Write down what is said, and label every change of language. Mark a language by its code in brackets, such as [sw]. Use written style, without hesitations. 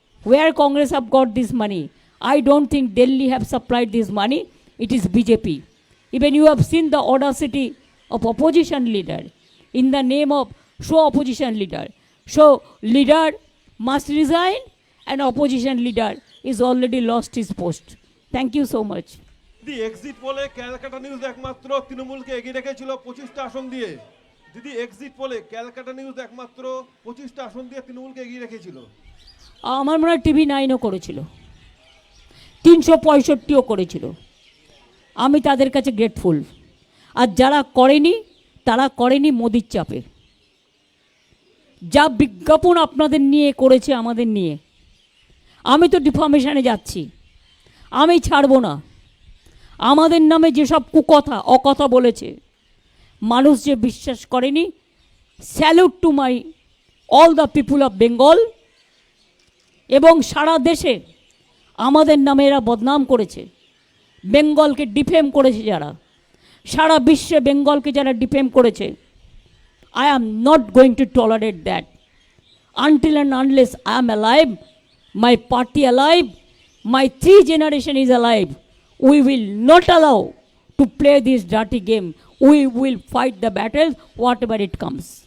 [en] Where Congress have got this money? I don't think Delhi have supplied this money. It is BJP. Even you have seen the audacity of opposition leader in the name of opposition leader. So leader must resign, and opposition leader is already lost his post. Thank you so much. [bn] দিদি exit পোলে Calcutta news একমাত্র তৃণমূলকে এগিয়ে রেখেছিল 25টা আসন দিয়ে। দিদি exit পোলে Calcutta news একমাত্র 25টা আসন দিয়ে তৃণমূলকে এগিয়ে রেখেছিল। আমার মনে হয় টিভি 9ও করেছিল, 365ও করেছিল। আমি তাদের কাছে গ্রেটফুল। আর যারা করেনি তারা করেনি মোদির চাপে। যা বিজ্ঞাপন আপনাদের নিয়ে করেছে আমাদের নিয়ে, আমি তো ডিফর্মেশনে যাচ্ছি, আমি ছাড়বো না। আমাদের নামে যেসব কুকথা অকথা বলেছে, মানুষ যে বিশ্বাস করেনি, [en] Salute to my all the people of Bengal. [bn] এবং সারা দেশে আমাদের নামে এরা বদনাম করেছে, বেঙ্গলকে ডিফেম করেছে যারা, সারা বিশ্বে বেঙ্গলকে যারা ডিফেম করেছে, [en] I am not going to tolerate that. Until and unless I am alive, my party alive, my 3 generation is alive, we will not allow to play this dirty game. We will fight the battle, whatever it comes.